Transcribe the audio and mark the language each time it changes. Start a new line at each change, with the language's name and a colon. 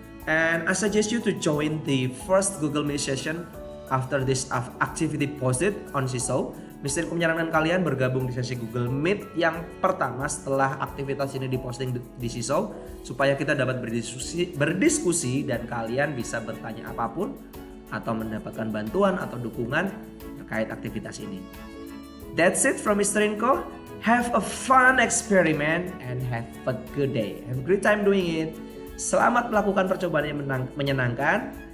English: And I suggest you to join the first Google Meet session after this activity posted on Seesaw.
Indonesian: Mr. Inko menyarankan kalian bergabung di sesi Google Meet yang pertama setelah aktivitas ini diposting di Seesaw, supaya kita dapat berdiskusi dan kalian bisa bertanya apapun atau mendapatkan bantuan atau dukungan terkait aktivitas ini.
English: That's it from Mr. Inko. Have a fun experiment and have a good day. Have a great time doing it.
Indonesian: Selamat melakukan percobaan yang menyenangkan.